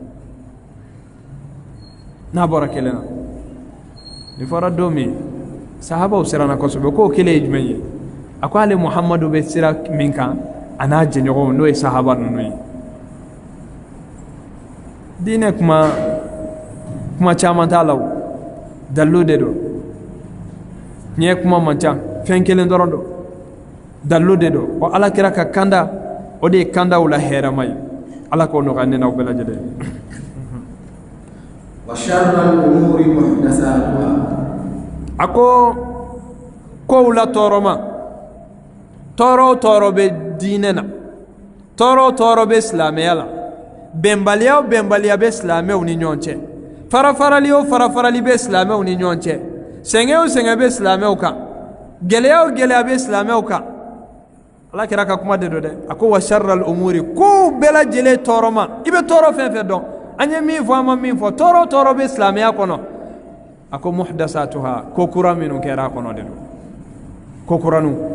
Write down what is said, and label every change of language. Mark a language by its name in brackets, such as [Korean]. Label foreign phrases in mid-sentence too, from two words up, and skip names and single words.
[Bambara] na nin fɔra don min sahabaw siranna kosɛbɛ k'o kelen ye jumɛn ye a ko ale muhamadu bɛ sira min kan a n'a jɛɲɔgɔnw n'o ye sahaba ninnu ye diinɛ kuma caman t'a la o dalilu de don tiɲɛ kuma man ca fɛn kelen dɔrɔn don dalilu de don wa ala kira ka kanda o de ye kandaw la hɛrɛma ye ala k'o nɔgɔya ne n'aw bɛɛ lajɛlen [Arabic] وشر الأمور محدثاتها [Bambara] a ko kow la tɔɔrɔma tɔɔrɔ o tɔɔrɔ bɛ diinɛ na tɔɔrɔ o tɔɔrɔ bɛ silamɛya la bɛnbaliya o bɛnbaliya bɛ silamɛw ni ɲɔgɔn cɛ farafarali o farafarali bɛ silamɛw ni ɲɔgɔn cɛ sɛgɛn o sɛgɛn bɛ silamɛw kan gɛlɛya o gɛlɛya bɛ silamɛw kan ala kira ka kuma de don dɛ a ko [Arabic] وشر الأمور [Bambara] kow bɛɛ lajɛlen tɔɔrɔma i bɛ tɔɔrɔ fɛn fɛn dɔn an ye min fɔ an ma min fɔ tɔɔrɔ o tɔɔrɔ bɛ silamɛya kɔnɔ a ko muhdasatuha ko kura minnu kɛra a kɔnɔ de don ko kuraniw